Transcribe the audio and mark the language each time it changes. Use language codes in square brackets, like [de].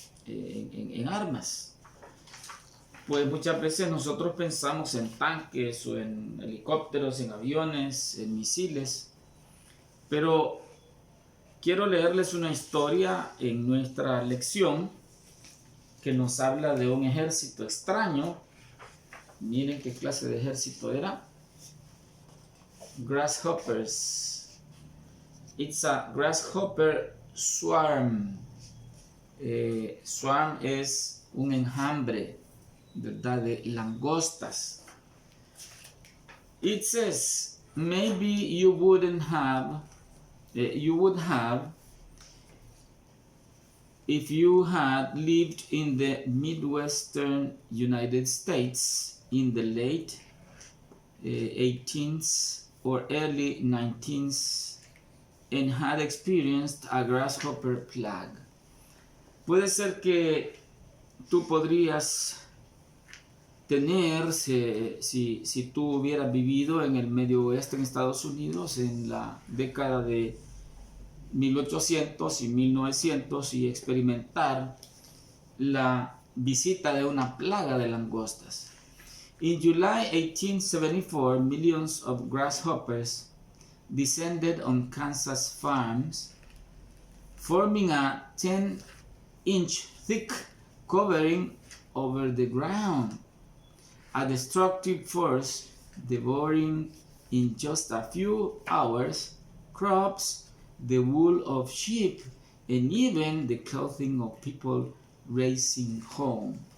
[es] En armas. Pues muchas veces nosotros pensamos en tanques o en helicópteros, en aviones, en misiles, pero quiero leerles una historia en nuestra lección que nos habla de un ejército extraño. Miren qué clase de ejército era. [en] Grasshoppers. It's a grasshopper swarm. [es] Swarm es un enjambre, ¿verdad? De langostas. [en] It says, maybe you would have if you had lived in the Midwestern United States in the late 18th or early 19th and had experienced a grasshopper plague. [es] Puede ser que tú podrías tener, si tú hubieras vivido en el Medio Oeste en Estados Unidos en la década de 1800 y 1900 y experimentar la visita de una plaga de langostas. [en] In July 1874, millions of grasshoppers descended on Kansas farms, forming a 10-inch thick covering over the ground, a destructive force devouring in just a few hours crops, the wool of sheep, and even the clothing of people racing home.